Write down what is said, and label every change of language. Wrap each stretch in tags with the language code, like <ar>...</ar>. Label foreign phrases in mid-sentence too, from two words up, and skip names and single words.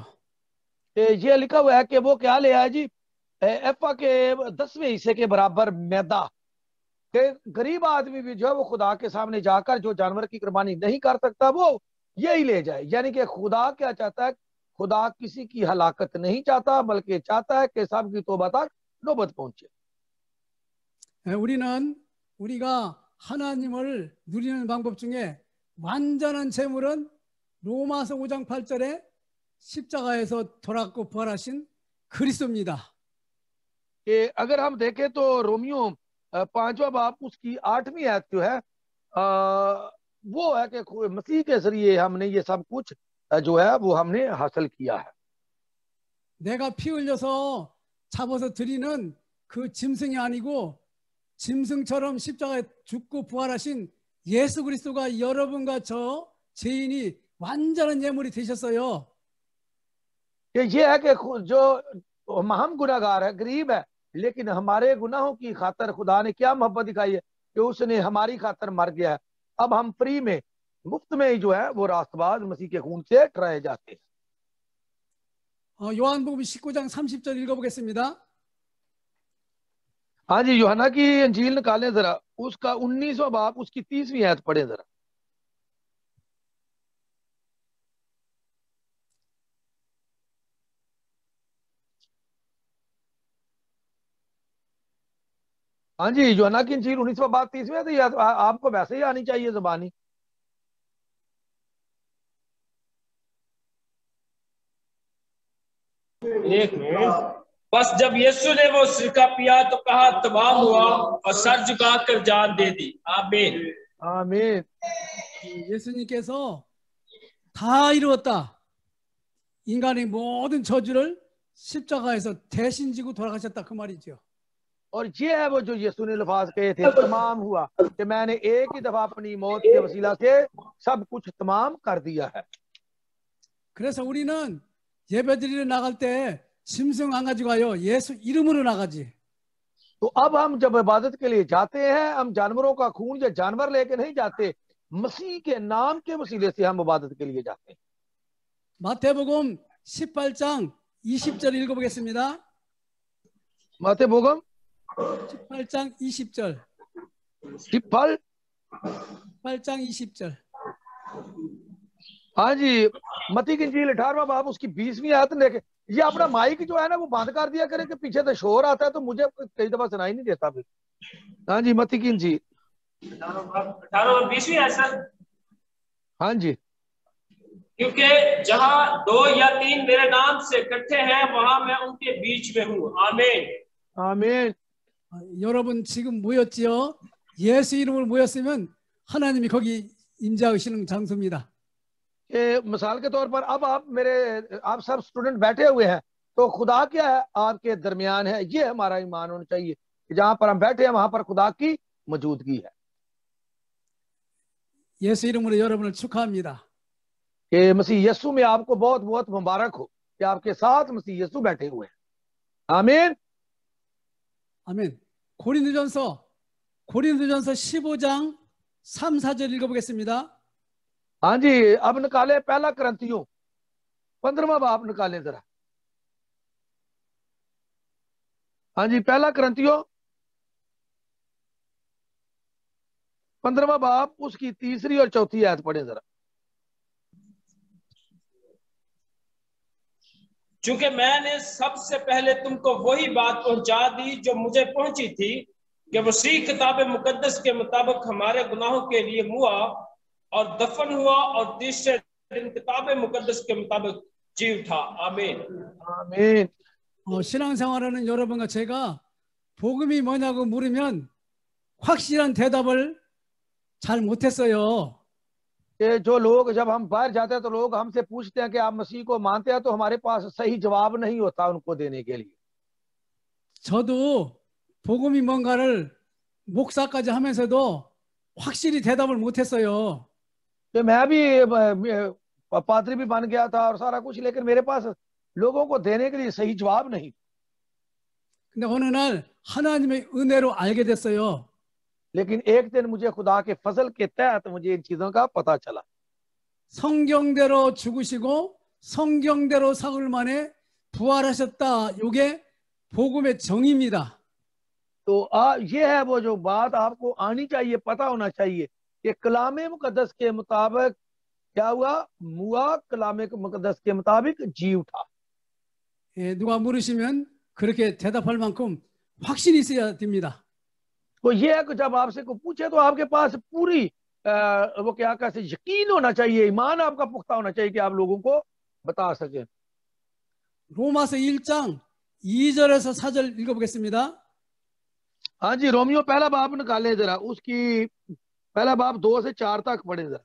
<ur>یہ لکھا ہوا ہے کہ وہ کیا لے آیا جی، ایفا کے 10ویں حصے کے برابر میدہ، کہ غریب آدمی بھی جو ہے وہ خدا کے سامنے جا کر جو جانور کی قربانی نہیں کر سکتا وہ یہی لے جائے. یعنی کہ خدا کیا چاہتا ہے؟ خدا کسی کی ہلاکت نہیں چاہتا، بلکہ چاہتا ہے کہ سب کی توبہ تک نوبت پہنچے.</ur> <ko>우리가 하나님을 누리는 방법 중에 완전한 제물은 로마서 5장 8절에 십자가에서 돌아가고 부활하신 그리스도입니다.</ko> <ur>کہ اگر ہم دیکھیں تو رومیو 5واں باب اس کی 8ویں آیت جو ہے وہ ہے کہ مسیح کے ذریعے ہم نے یہ سب کچھ جو ہے وہ ہم نے حاصل کیا ہے.</ur> <ko>내가 피 흘려서 잡아서 드리는 그 짐승이 아니고 짐승처럼 십자가에 죽고 부활하신 예수 그리스도가 여러분과 저 죄인이 완전한 예물이 되셨어요.</ko> <ur>یہ ہے کہ جو ہم گناہگار ہے، غریب ہے، لیکن ہمارے گناہوں کی خاطر خدا نے کیا محبت دکھائی ہے کہ اس نے ہماری خاطر مر گیا ہے. اب ہم فری میں، مفت میں ہی جو ہے وہ راستباز مسیح کے خون سے ٹھہرائے جاتے ہیں.</ur> <ko>요한복음 19장 30절 읽어보겠습니다.</ko> <ur>ہاں جی، یوحنا کی انجیل نکالیں ذرا، اس کا 19واں باب اس کی 30ویں آیت پڑھے ذرا. ہاں جی، یوحنا کی انجیل 19واں باب 30ویں، تو یہ آپ کو ویسے ہی آنی چاہیے زبانی. ایک بس جب یسوع نے وہ سرکہ پیا تو کہا تمام ہوا، اور سر جھکا کر جان دے دی. आमीन आमीन।</ur> <ko>예수님께서 다 이루었다, 인간의 모든 저주를 십자가에서 대신 지고 돌아가셨다, 그 말이죠.</ko> <ur>اور یہ ہے وہ جو یسوع نے لفاظ کہے تھے، تمام ہوا، کہ میں نے ایک ہی دفعہ اپنی موت کے وسیلہ سے سب کچھ تمام کر دیا ہے.</ur> <ko>그래서 우리는 예배드리러 나갈 때 짐승 안 가지고 가요. 예수 이름으로 나가지.</ko> <ur>تو اب ہم جب عبادت کے لیے جاتے ہیں، ہم جانوروں کا خون یا جانور لے کے نہیں جاتے، مسیح کے نام کے وسیلے سے ہم عبادت کے لیے جاتے ہیں.</ur> <ko>마태복음 18장 20절 읽어보겠습니다. मातेबोगम 18장 20절. 18 18장 20절.</ko> <ur>ہاں جی، متی کی انجیل 18واں باب اس کی 20ویں آیت لے کے. یہ اپنا مائیک جو ہے نا وہ بند کر دیا کرے کہ پیچھے سے شور آتا ہے تو مجھے کئی دفعہ سنائی نہیں دیتا پھر. ہاں جی، متی کی انجیل 18-20 ہے سر. ہاں جی, کیونکہ جہاں 2 یا 3 میرے نام سے اکٹھے ہیں وہاں میں ان کے بیچ میں ہوں. आमीन। आमीन।</ur> <ko>여러분 지금 모였지요? 예수 이름으로 모였으면 하나님이 거기 임재하시는 장소입니다.</ko> <ur>کہ مثال کے طور پر اب آپ سب اسٹوڈنٹ بیٹھے ہوئے ہیں، تو خدا کیا ہے آپ کے درمیان ہے. یہ ہمارا ایمان ہونا چاہیے کہ جہاں پر ہم بیٹھے ہیں وہاں پر خدا کی موجودگی ہے.</ur> <ko>예수 이름으로 여러분을 축하합니다.</ko> <ur>کہ مسیح یسوع میں آپ کو بہت بہت مبارک ہو کہ آپ کے ساتھ مسیح یسوع بیٹھے ہوئے ہیں. आमीन।</ur> <ko>아멘. 고린도전서 15장 3, 4절 읽어보겠습니다.</ko> <ur>ہاں جی، اب نکالے پہلا کرنتھیوں 15واں باب نکالیں ذرا. ہاں جی، پہلا کرنتھیوں 15واں باب اس کی 3ری اور 4تھی آیت پڑھے ذرا. چونکہ میں نے سب سے پہلے تم کو وہی بات پہنچا دی جو مجھے پہنچی تھی کہ مسیح کتاب مقدس کے مطابق ہمارے گناہوں کے لیے موا اور دفن ہوا اور تیسرے دن کتاب مقدس کے مطابق جی اٹھا. आमीन। आमीन।</ur> <ko>신앙생활하는 여러분과 제가 복음이 뭐냐고 물으면 확실한 대답을 잘 못했어요.</ko> <ur>کہ جو لوگ جب ہم باہر جاتے ہیں تو لوگ ہم سے پوچھتے ہیں کہ آپ مسیح کو مانتے ہیں، تو ہمارے پاس صحیح جواب نہیں ہوتا ان کو دینے کے لیے.</ur> <ko>저도 복음이 뭔가를 목사까지 하면서도 확실히 대답을 못했어요.</ko> <ur>کہ میں بھی پادری بھی بن گیا تھا اور سارا کچھ، لیکن میرے پاس لوگوں کو دینے کے لیے صحیح جواب نہیں.</ur> <ko>근데 어느 날 하나님의 은혜로 알게 됐어요.</ko> <ur>لیکن ایک دن مجھے خدا کے فضل کے تحت مجھے ان چیزوں کا پتا چلا.</ur> <ko>성경대로 죽으시고 성경대로 사흘 만에 부활하셨다. 이게 복음의 정의입니다.</ko> <ur>تو یہ ہے وہ جو بات آپ کو آنی چاہیے، پتا ہونا چاہیے کہ کلامِ مقدس کے مطابق کیا ہوا، موا کلامِ مقدس کے مطابق جی اٹھا.</ur> <ko>예, 누가 물으시면 그렇게 대답할 만큼 확신이 있어야 됩니다.</ko> <ur>تو یہ ہے کہ جب آپ سے کو پوچھے تو آپ کے پاس پوری وہ کیا کہتے یقین ہونا چاہیے، ایمان آپ کا پختہ ہونا چاہیے کہ آپ لوگوں کو بتا سکے.</ur> <ko>로마서 1장 2절에서 4절 읽어보겠습니다.</ko> <ur>ہاں جی، رومیو پہلا باب نکالے ذرا، اس کی پہلا باب 2 سے 4 تک پڑھے ذرا.</ur>